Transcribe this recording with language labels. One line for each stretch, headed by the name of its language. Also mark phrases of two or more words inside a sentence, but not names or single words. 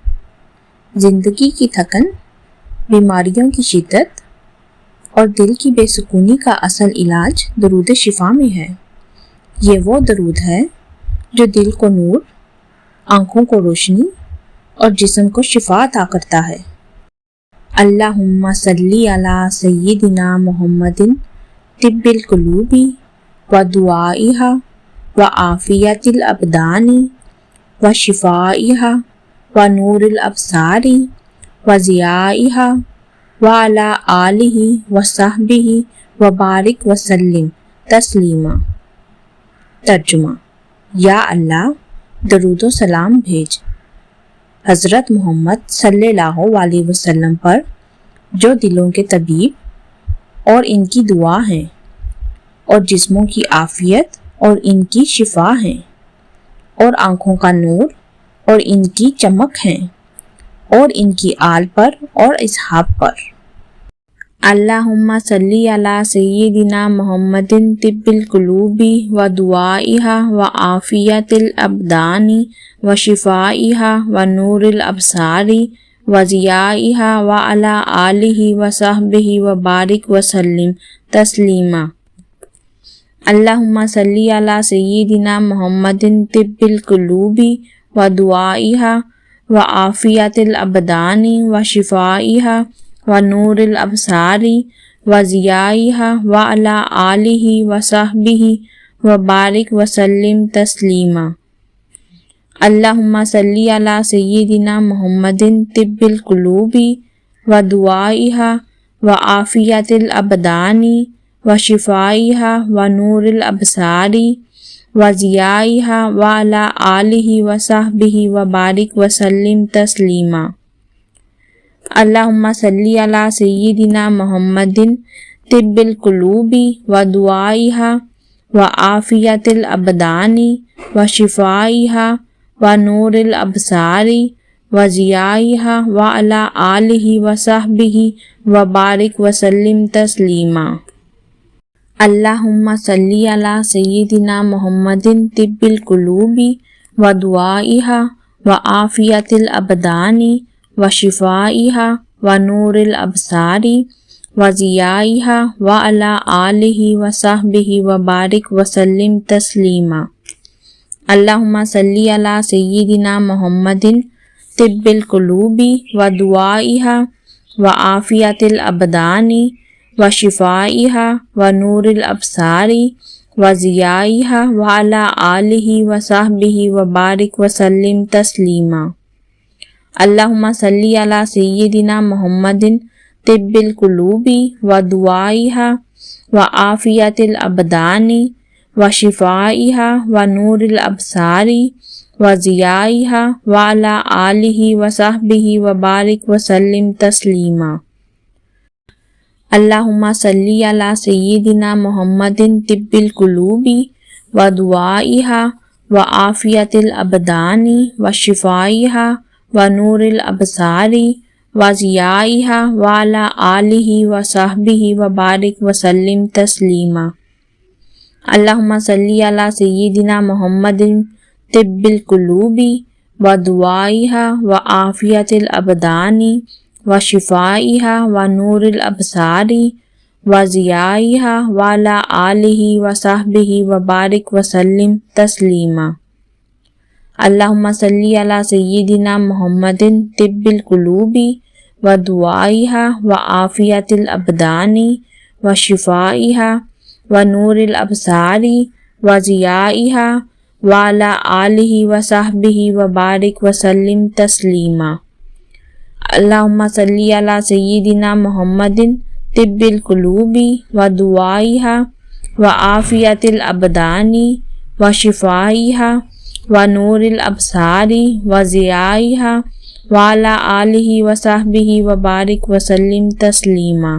Urdu: زندگی کی تھکن، بیماریوں کی شدت اور دل کی بے سکونی کا اصل علاج درود شفا میں ہے۔ یہ وہ درود ہے جو دل کو نور، آنکھوں کو روشنی اور جسم کو شفا عطا کرتا ہے۔
Arabic: اللہم صلی علی سیدنا محمد طب القلوب و دعائہا و عافیت الابدان و شفائہا و نور الابصار و ضیائہا و علی آلہ و صحبہ و بارک وسلم تسلیما۔
Urdu: ترجمہ: یا اللہ درود و سلام بھیج حضرت محمد
Arabic: صلی اللہ علیہ وسلم
Urdu: پر، جو دلوں کے طبیب اور ان کی دعا ہیں، اور جسموں کی عافیت اور ان کی شفا ہیں، اور آنکھوں کا نور اور ان کی چمک ہیں، اور ان کی آل پر اور اصحاب پر۔
Arabic: اللہم صلی علی سیدنا محمد طب القلوب و دعائہا و عافیت الابدان و شفائہا و نور الابصار و ضیائہا و علی آلہ و صحبہ و بارک وسلم تسلیما۔ اللہم صلی علی سیدنا محمد طب القلوب و دعائہا و عافیت الابدان و شفائہا و نور الابصار و ضیائہا و علی آلہ و صحبہ و بارک وسلم تسلیما۔ اللہم صلی علی سیدنا محمد طب القلوب و دعائہا و عافیت الابدان و شفائہا و نور الابصار و ضیائہا و علی آلہ و صحبہ و بارک وسلم تسلیما۔ اللہم صلی علی سیدنا محمد طب القلوب و دعائہا و عافیت الابدان و شفائہا و نور الابصار و ضیائہا و علی آلہ و صحبہ و بارک وسلم تسلیما۔ اللہم صلی علی سیدنا محمد طب القلوب و دعائہا و عافیت الابدان و شفائہا و نور الابصار و ضیائہا و علی آلہ و صحبہ و بارک وسلم تسلیما۔ اللہم صلی علی سیدنا محمد طب القلوب و دعائہا و عافیت الابدان و شفائہا و نور الابصار و ضیائہا و علی آلہ و صحبہ و بارک وسلم تسلیما۔ اللہم صلی علی سیدنا محمد طب القلوب و دعائہا و عافیت الابدان و شفائہا و نور الابصار و ضیائہا و علی آلہ و صحبہ و بارک وسلم تسلیما۔ اللہم صلی علی سیدنا محمد طب القلوب و دعائہا و عافیت الابدان و شفائہا و نور الابصار و ضیائہا و علی آلہ و صحبہ و بارک وسلم تسلیما۔ اللہم صلی علی سیدنا محمد طب القلوب و دعائہا و عافیت الابدان و شفائہا و نور الابصار و ضیائہا و علی آلہ و صحبہ و بارک وسلم تسلیما۔ اللہم صلی علی سیدنا محمد طب القلوب و دعائہا و عافیت الابدان و شفائہا و نور الابصار و ضیائہا و علی آلہ و صحبہ و بارک وسلم تسلیما۔ اللہم صلی علی سیدنا محمد طب القلوب و دعائہا و عافیت الابدان و شفائہا و نور الابصار و ضیائہا و علی آلہ و صحبہ و بارک وسلم تسلیما۔